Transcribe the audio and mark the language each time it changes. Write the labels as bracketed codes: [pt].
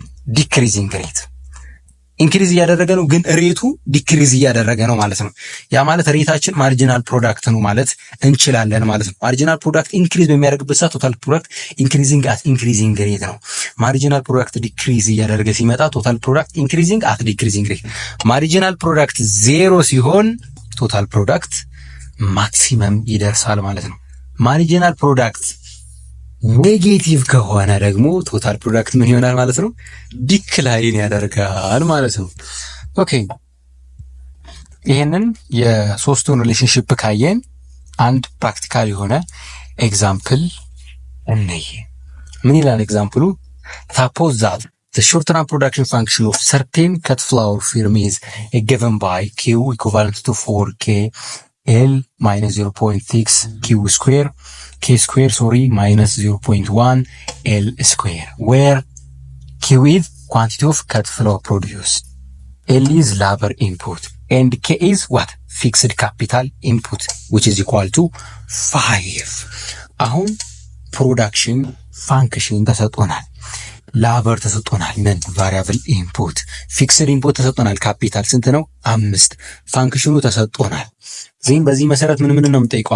[am] ዲክሪዚንግ ሬት ኢንክሪዝ እያደረገ ነው፣ ግን ሬቱ ዲክሪዝ እያደረገ ነው ማለት ነው። ያ ማለት ሬታችን ማርጂናል ፕሮዳክት ነው ማለት እንችላለን ማለት ነው። ማርጂናል ፕሮዳክት ኢንክሪዝ በሚያደርግበት ሰዓት ቶታል ፕሮዳክት ኢንክሪዚንግ አት ኢንክሪዚንግ ሬት ነው። ማርጂናል ፕሮዳክት ዲክሪዝ እያደረገ ሲመጣ ቶታል ፕሮዳክት ኢንክሪዚንግ አት ዲክሪዚንግ ሬት። ማርጂናል ፕሮዳክት ዜሮ ሲሆን ቶታል ፕሮዳክት ማክሲመም ይደርሳል ማለት ነው። ማርጂናል ፕሮዳክት ኔጌቲቭ ከሆነ ደግሞ ቶታል ፕሮዳክት ምን ይሆናል ማለት ነው? ዲክላይን ያደርጋል ማለት ነው። ኦኬ ይሄንን የሶስቱን ሪሌሽንሺፕ ካየን አንድ ፕራክቲካል የሆነ ኤግዛምፕል እንይ። ምን ይላል ኤግዛምፕሉ? [en] suppose that the short term production function of certain cut flour firm is given by Q equivalent to 4K L minus 0.6 Q square K square minus 0.1 L square, where Q is quantity of cut flour produced, L is labor input, and K is what? Fixed capital input, which is equal to 5. [am] አሁን ፕሮዳክሽን ፋንክሽን ተሰጥቶናል፣ ላበር ተሰጥቶናል፣ ምን ቫሪያብል ኢንፑት፣ ፊክስድ ኢንፑት ተሰጥቶናል። ካፒታል ስንት ነው? 5። ፋንክሽኑ ተሰጥቶናል። ዜን በዚህ መሰረት ምን ነው የምንጠይቀው?